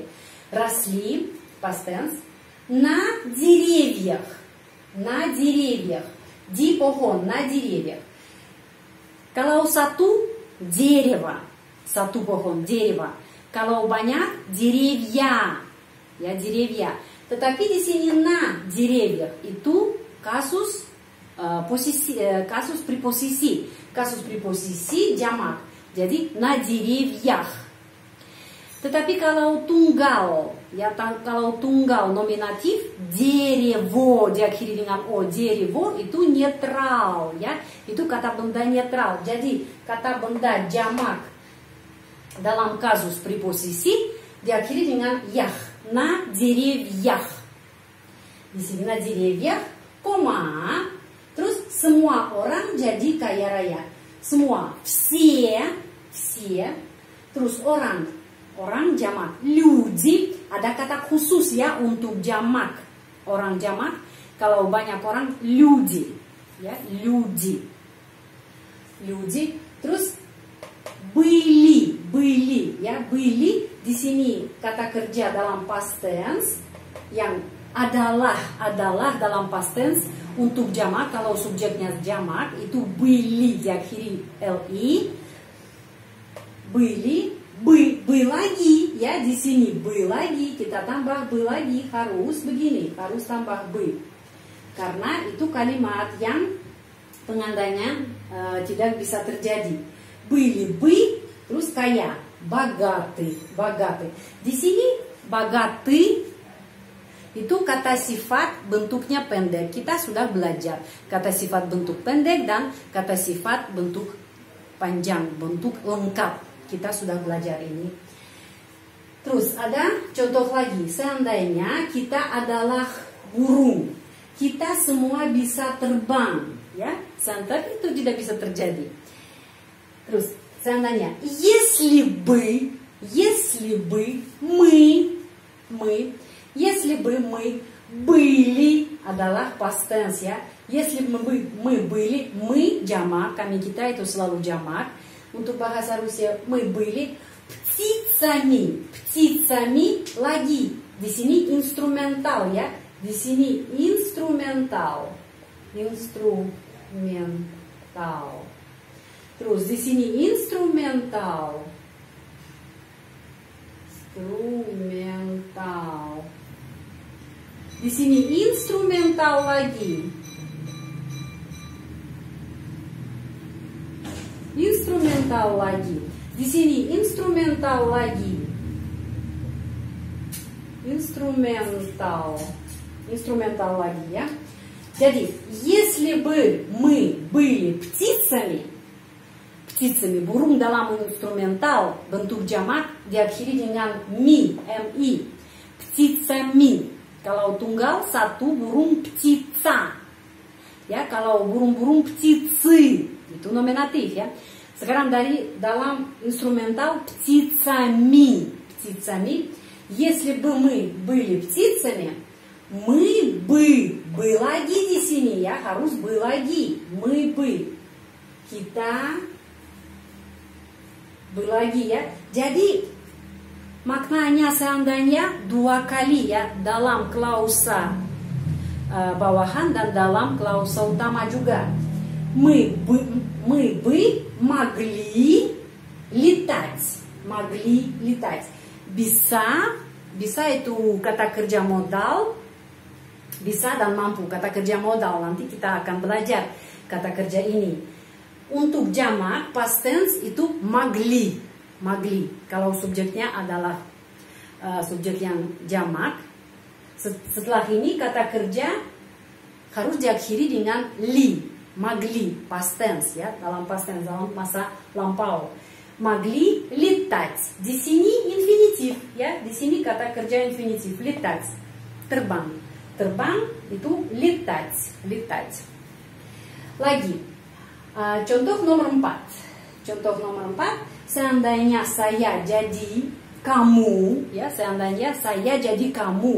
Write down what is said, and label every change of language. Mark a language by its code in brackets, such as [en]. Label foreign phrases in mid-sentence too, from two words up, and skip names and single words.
[ru] Росли, [en] past tense, [ru] на деревьях. [id] Di pohon, [ru] на деревьях. [id] Kalau satu, дерево. Satu pohon, дерево. Kalau banyak, деревья. Ya, деревья. Tetapi di sini [ru] на деревьях [id] itu kasus preposisi. Kasus preposisi jamak. Jadi [ru] на деревьях. [id] Tetapi kalau tunggal, ya, kalau tunggal nominatif, дерево diakhiri dengan o, дерево itu netral, ya, itu kata benda netral. Jadi kata benda jamak dalam kasus preposisi diakhiri dengan ях, [ru] на деревьях. [id] Di sini [ru] на деревьях, [id] koma, terus semua orang jadi kaya raya. Semua, все, terus orang jamak, люди, ada kata khusus ya untuk jamak, orang jamak. Kalau banyak orang, [ru] люди, ya, люди. [id] Terus были, ya, были. Di sini kata kerja dalam [en] past tense [id] yang adalah dalam [en] past tense [id] untuk jamak. Kalau subjeknya jamak itu были diakhiri li, были. Бы lagi ya, di sini бы lagi, kita tambah бы lagi, harus begini, harus tambah бы. Karena itu kalimat yang pengandainya tidak bisa terjadi. [ru] Были бы, [id] terus kaya, богатый. Di sini богатый itu kata sifat bentuknya pendek. Kita sudah belajar kata sifat bentuk pendek dan kata sifat bentuk panjang, bentuk lengkap. Kita sudah belajar ini. Terus ada contoh lagi. Seandainya kita adalah burung, kita semua bisa terbang, ya. Tapi itu tidak bisa terjadi. Terus seandainya, [ru] если бы мы были adalah [en] past tense [ru] ya. Если бы мы были, мы [id] jamak, kami kita itu selalu jamak. Untuk bahasa Rusia, [ru] мы были птицами lagi. [id] Di sini instrumental ya. Di sini instrumental. Instrumental. Terus di sini instrumental. Instrumental. Di sini instrumental lagi. Instrumental lagi. Di sini instrumental lagi. Instrumental. Instrumental lagi ya. Jadi, [ru] если бы мы были птицами, [id] burung dalam instrumental bentuk jamak diakhiri dengan mi, mi. Птицами. Kalau tunggal satu burung птица. Ya, kalau burung-burung птицы itu nominatif ya. Sekarang dalam instrumental птицами. [ru] Если бы мы были птицами, мы бы lagi di sini ya, harus бы lagi. Мы бы. [id] Kita бы lagi ya. Jadi maknanya seandainya dua kali ya, dalam klausa bawahan dan dalam klausa utama juga. [ru] Мы бы могли летать. Могли летать. [id] Bisa itu kata kerja modal. Bisa dan mampu kata kerja modal. Nanti kita akan belajar kata kerja ini. Untuk jamak [en] past tense [id] itu могли. [ru] Могли. [id] Kalau subjeknya adalah subjek yang jamak. Setelah ini kata kerja harus diakhiri dengan li. Могли, [en] past tense [id] ya, dalam [en] past tense, [id] dalam masa lampau. [ru] Могли летать. [id] Di sini infinitif ya, di sini kata kerja infinitif, летать. Terbang. Terbang itu [ru] летать, летать. [id] Lagi. Contoh nomor 4. Contoh nomor 4, seandainya saya jadi kamu ya, seandainya saya jadi kamu.